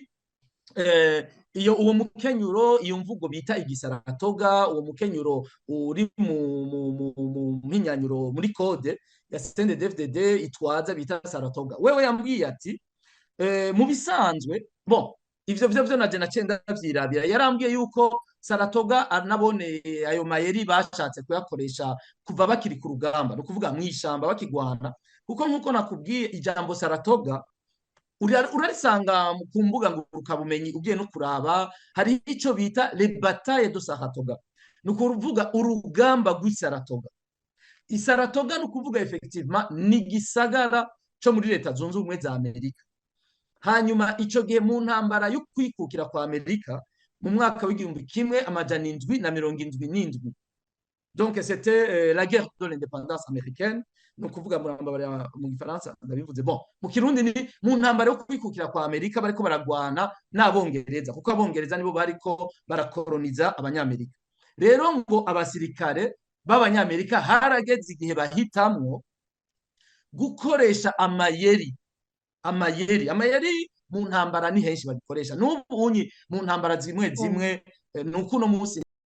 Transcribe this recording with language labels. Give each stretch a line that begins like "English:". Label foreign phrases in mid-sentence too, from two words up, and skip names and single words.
Rundi: iyo uwo mukenyuro iyo mvugo bita igisaratoga uwo mukenyuro uri mu mpinyanyuro muri code ya CNDD-FDD itwaza bita saratoga wewe yambwiye ati mu bisanzwe bon ivyo byo naje nacenda vyirabira yarambwiye yuko saratoga anabone ayo mayeri bashatse kuyakoresha kuva bakiri ku rugamba no kuvuga mwishamba bakigwana kuko nkuko nakubwiye ijambo saratoga urarisanga ku mbuga ngurukabumenyi ugiye no kuraba hari ico bita
French: les batailles de Saratoga
Rundi: no kuvuga urugamba rw'Isaratoga Isaratoga no kuvuga effectivement ni gisagara cyo muri leta zunze ubumwe za Amerika hanyuma ico gihe mu ntambara yo kwikukira kwa Amerika mu mwaka w'igihumbi kimwe amajana 777
French: donc c'était la guerre de l'indépendance américaine
Rundi: no kuvuga mu Gifaransa ndabivuze bon mu Kirundi ni mu ntambara yo kwikukira kwa Amerika bariko baragwana n'abongereza kuko abongereza nibo bariko barakoloniza abanyamerika rero ngo abasirikare b'abanyamerika harageze igihe bahitamwo gukoresha amayeri mu ntambara ni henshi babikoresha n'ubunyi mu ntambara zimwe nuko no munsi